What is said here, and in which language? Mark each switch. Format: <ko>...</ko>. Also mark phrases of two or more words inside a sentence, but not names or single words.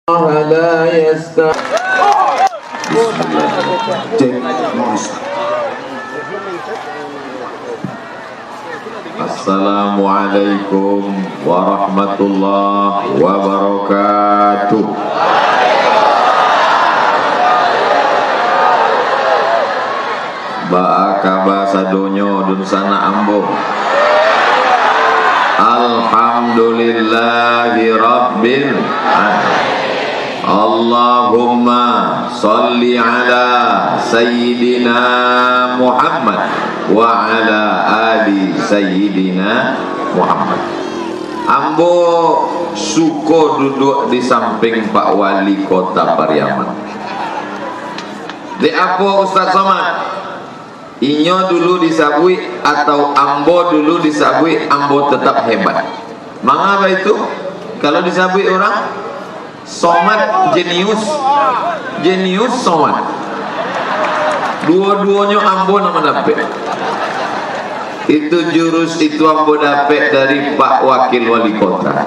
<ar>لا يستحي. السلام عليكم ورحمة الله وبركاته.</ar> <min>Ba'akaba sadonyo dun sana ambo.</min> <ar>الحمد لله رب العالمين. اللهم صل على سيدنا محمد وعلى آل سيدنا محمد.</ar> <min>Ambo suko duduk di samping Pak Wali Kota Pariaman. Di apa Ustaz Somad? Inyo dulu disabui atau ambo dulu disabui, ambo tetap hebat.</min> <id>Mengapa itu?</id> <min>Kalau disabui orang Somad jenius, jenius Somad. Dua-duanya ambo nama dapet. Itu jurus itu ambo dapet dari Pak Wakil Wali Kota.</min>